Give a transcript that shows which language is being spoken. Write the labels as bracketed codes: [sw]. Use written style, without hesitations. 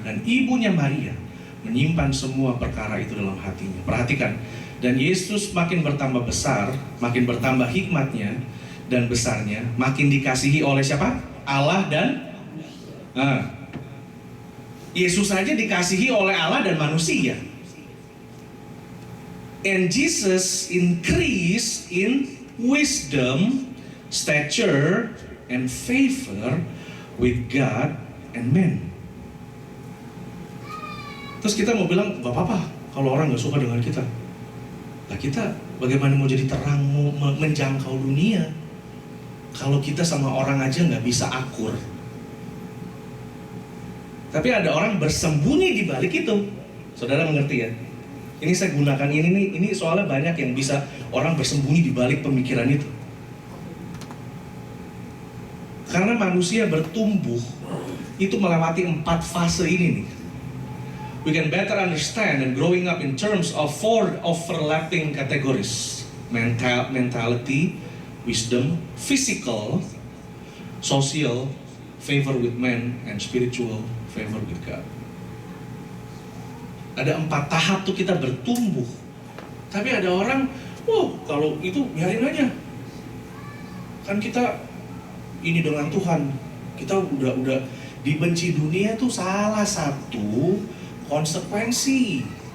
[id] Dan ibunya Maria menyimpan semua perkara itu dalam hatinya. Perhatikan, dan Yesus makin bertambah besar, makin bertambah hikmatnya dan besarnya, makin dikasihi oleh siapa? Allah dan Yesus saja dikasihi oleh Allah dan manusia. [en] And Jesus increased in wisdom, stature, and favor with God and men. [id] Terus kita mau bilang, gak apa-apa kalau orang gak suka dengan kita. Nah kita bagaimana mau jadi terang, mau menjangkau dunia kalau kita sama orang aja gak bisa akur. Tapi ada orang bersembunyi di balik itu. Saudara mengerti ya? Ini saya gunakan ini soalnya banyak yang bisa orang bersembunyi di balik pemikiran itu. Karena manusia bertumbuh itu melewati 4 fase ini nih. [en] We can better understand and growing up in terms of 4 overlapping categories: mentality, wisdom, physical, social, favor with men, and spiritual, favor with God. [id] Ada 4 tahap tuh kita bertumbuh. Tapi ada orang, kalau itu biarin aja. Kan kita ini dengan Tuhan, kita udah dibenci dunia tuh salah satu konsekuensi.